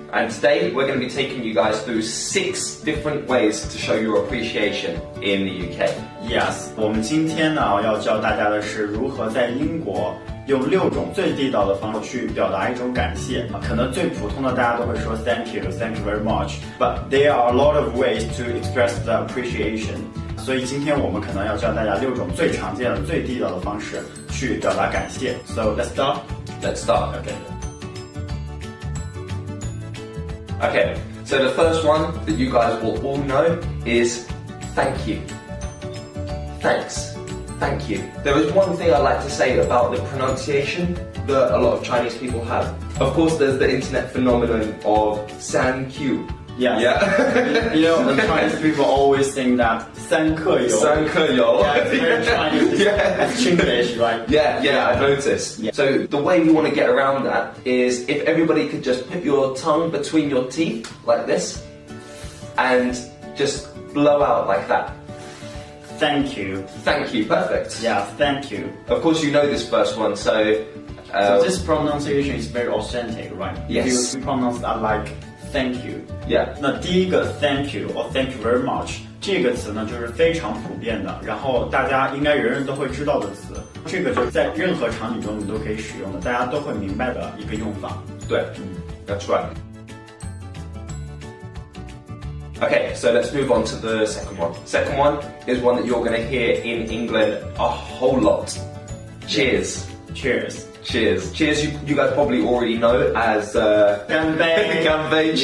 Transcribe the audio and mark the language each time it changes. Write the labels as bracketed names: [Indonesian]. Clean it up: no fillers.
[English] And today we're going to be taking you guys through 6 different ways to show your appreciation in the UK. [Chinese] Yes, 我们今天呢要教大家的是如何在英国用6种最地道的方式去表达一种感谢。可能最普通的大家都会说 [English] Thank you very much. But there are a lot of ways to express the appreciation. [Chinese] 所以今天我们可能要教大家6种最常见的、最地道的方式去表达感谢。 [English] So let's start. Let's start. Okay, so the first one that you guys will all know is thank you. Thanks. Thank you. There is one thing I like to say about the pronunciation that a lot of Chinese people have. Of course, there's the internet phenomenon of san q. Yes. Yeah. You know, the Chinese people always think that 三克油. [Chinese] 三克油. [English] Yeah, it's very Chinese. Yeah. It's Chinglish, right? Yeah, I've noticed. Yeah. So the way we want to get around that is if everybody could just put your tongue between your teeth like this and just blow out like that. Thank you. Thank you, perfect. Yeah, thank you. Of course you know this first one, so this pronunciation is very authentic, right? Yes. You pronounce that like thank you. Yeah. [Chinese] 那第一个 [English] thank you or thank you very much [Chinese] 这个词呢，就是非常普遍的，然后大家应该人人都会知道的词。这个就是在任何场景中你都可以使用的，大家都会明白的一个用法。 [English] 对，That's right. Okay, so let's move on to the second one. Second one is one that you're going to hear in England a whole lot. Cheers. Cheers. Cheers. Cheers, you guys probably already know as [Chinese] Ganbei. [English] Ganbei, cheers.